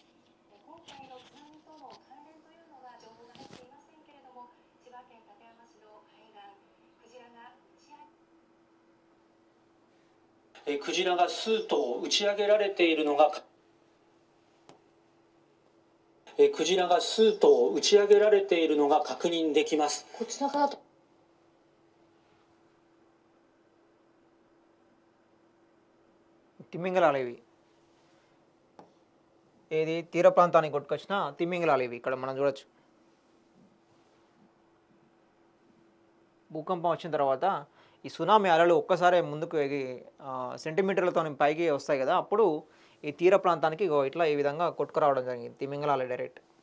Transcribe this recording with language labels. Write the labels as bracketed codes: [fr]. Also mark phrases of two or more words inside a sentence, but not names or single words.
[ja] 今回の津波との関連というのは情報が入っていませんけれども、千葉県館山市の海岸、クジラが打ち上げクジラが数頭打ち上げられているのがクジラが数頭打ち上げられているのが確認できます。こちらが [te] తిమింగలాలు ఇవి ఏది తీర ప్రాంతానికి కొట్టుకొచ్చిన తిమింగలాలు ఇవి ఇక్కడ మనం చూడొచ్చు. భూకంపం వచ్చిన తర్వాత ఈ సునామీ అలలు ఒక్కసారి ముందుకు సెంటీమీటర్లతో పైకి వస్తాయి కదా, అప్పుడు ఈ తీర ప్రాంతానికి ఇగో ఇట్లా ఈ విధంగా కొట్టుకురావడం జరిగింది తిమింగలాలు డైరెక్ట్.